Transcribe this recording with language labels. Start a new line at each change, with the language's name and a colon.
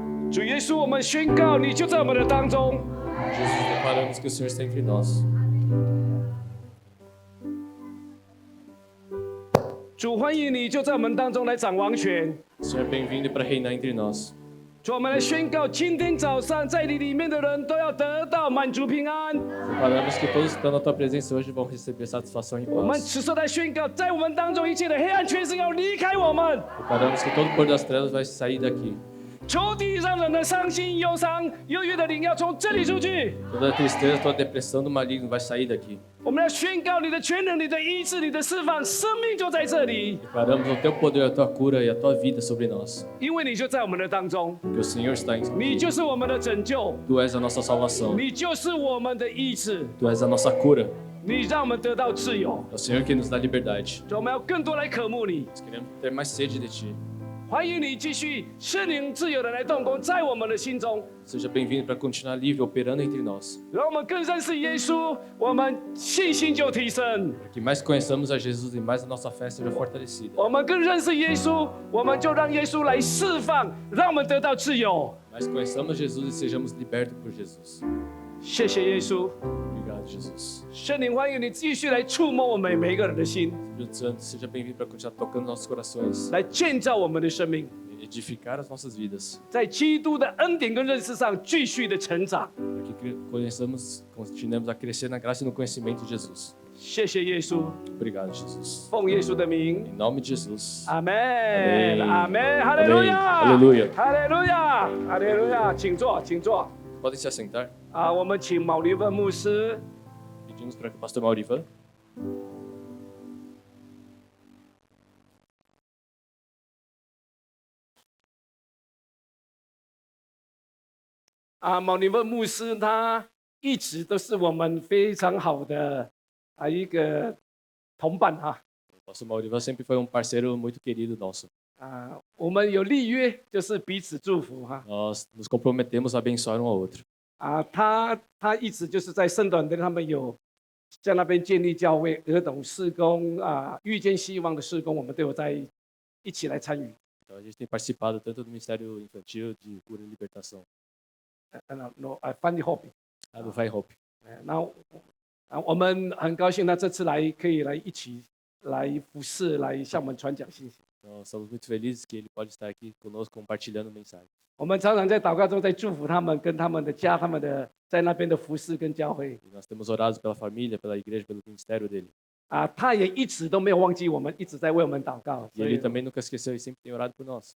Chinese: 主耶稣，我们宣告你就在我们的当中。
Portuguese: Jesus, declaramos que o Senhor está entre nós.
Chinese: 主欢迎你就在我们当中来掌王权。
Portuguese: Senhor, bem-vindo para reinar entre nós.
Chinese: 主，我们来宣告，今天早上在你里面的人都要得到满足平安。
Portuguese: Declaramos que todos que estão na tua presença hoje vão receber satisfação e
Chinese: 我们
Portuguese: paz.
Chinese: 此时来宣告，在我们当中一切的黑暗权势要离开我们。
Portuguese: Declaramos que todo o pôr das trevas vai sair daqui.
Chinese: 仇敌让人的伤心、忧伤、忧郁的灵要从这里出去。
Portuguese: Toda a tristeza, toda a depressão do maligno vai sair daqui.
Chinese: 我们要宣告你的全能、你的医治、你的释放，生命就在这里，
Portuguese: Declaramos o teu poder, a tua cura e a tua vida sobre nós.
Chinese: 因为你就在我们的当中，
Portuguese: Que o Senhor está em
Chinese: 你就是我们的拯救，
Portuguese: Tu és a nossa salvação.
Chinese: 你就是我们的医治，
Portuguese: Tu és a nossa cura.
Chinese: 你让我们得到自由。
Portuguese: É o Senhor que nos dá liberdade.
Chinese: 主，我们要更多来渴慕你，
Portuguese: Nós queremos ter mais sede de Ti.
Chinese: 欢迎你继续圣灵自由的来动工在我们的心中，
Portuguese: Seja bem-vindo para continuar livre, operando entre nós.
Chinese: 让我们更认识耶稣，我们信心就提升；
Portuguese: Para que mais conheçamos a Jesus e mais a nossa fé seja fortalecida.
Chinese: 我们更认识耶稣，我们就让耶稣来释放，让我们得到自由。
Portuguese: Mais conheçamos Jesus e sejamos libertos por Jesus.
Chinese: 谢谢耶稣，
Portuguese: Obrigado, Jesus.
Chinese: 圣灵欢迎你继续来触摸我们每一个人的心，
Portuguese: Espírito Santo, seja bem-vindo para continuar tocando nossos corações,
Chinese: 来建造我们的生命，
Portuguese: edificar as nossas vidas,
Chinese: 在基督的恩典跟认识上继续的成长。
Portuguese: para que continuemos a crescer na graça e no conhecimento de Jesus.
Chinese: 谢谢耶稣，
Portuguese: Obrigado, Jesus.
Chinese: 奉耶稣的名，
Portuguese: Em nome de Jesus.
Chinese: 阿门，
Portuguese: Amém
Chinese: 阿门，哈利路亚，
Portuguese: Aleluia.
Chinese: 哈利路亚，哈利路亚，请坐，请坐。
Portuguese: Podem se assentar.
Chinese: 啊，我们请毛利文牧师
Portuguese: Pedimos para que o pastor Maurivan.
Chinese: 啊，毛利文牧师他一直都是我们非常好的一个同伴哈。
Portuguese: O pastor Maurivan sempre foi parceiro muito querido nosso.
Chinese: 啊，我们有立约，就是彼此祝福哈。
Portuguese: Nós nos comprometemos a abençoar um ao outro.
Chinese: 啊，他一直就是在圣短的他们有在那边建立教会、儿童事工啊、遇见希望的事工，我们都有在一起来参与。
Portuguese: Então, a gente tem participado tanto do Ministério Infantil de Cura e Libertação,
Chinese: 翻译后边。
Portuguese: do Vai Hope.
Chinese: 那我们很高兴，他这次来可以来一起来服侍，来向我们传讲信息。
Portuguese: Nós estamos muito felizes que ele pode estar aqui conosco compartilhando mensagem.
Chinese: 我们常常在祷告中在祝福他们，跟他们的家、他们的在那边的服侍跟教会。
Portuguese: E nós temos orado pela família, pela igreja, pelo ministério dele.
Chinese: 啊，他也一直都没有忘记我们，一直在为我们祷告。
Portuguese: E ele também nunca esqueceu e sempre tem orado por nós.